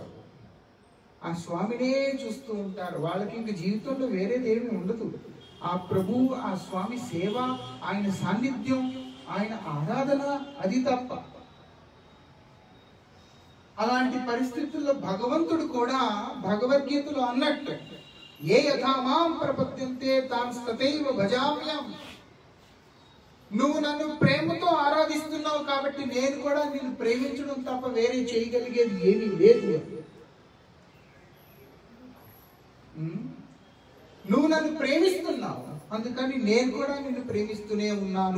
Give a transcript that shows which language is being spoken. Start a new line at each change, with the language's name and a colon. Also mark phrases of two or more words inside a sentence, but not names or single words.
Telugu: ఆ స్వామినే చూస్తూ ఉంటారు. వాళ్ళకి ఇంక జీవితంలో వేరేదేమీ ఉండదు. ఆ ప్రభు, ఆ స్వామి సేవ, ఆయన సాన్నిధ్యం, ఆయన ఆరాధన, అది తప్ప. అలాంటి పరిస్థితుల్లో భగవంతుడు కూడా భగవద్గీతలో అన్నట్టు
Sanskrit: ఏ యథా మాం ప్రపద్యంతే తాం తథైవ భజామ్యం.
Telugu: నువ్వు నన్ను ప్రేమతో ఆరాధిస్తున్నావు కాబట్టి నేను కూడా నిన్ను ప్రేమించడం తప్ప వేరే చేయగలిగేది ఏమీ లేదు. నువ్వు నన్ను ప్రేమిస్తున్నావు, అందుకని నేను కూడా నిన్ను ప్రేమిస్తూనే ఉన్నాను.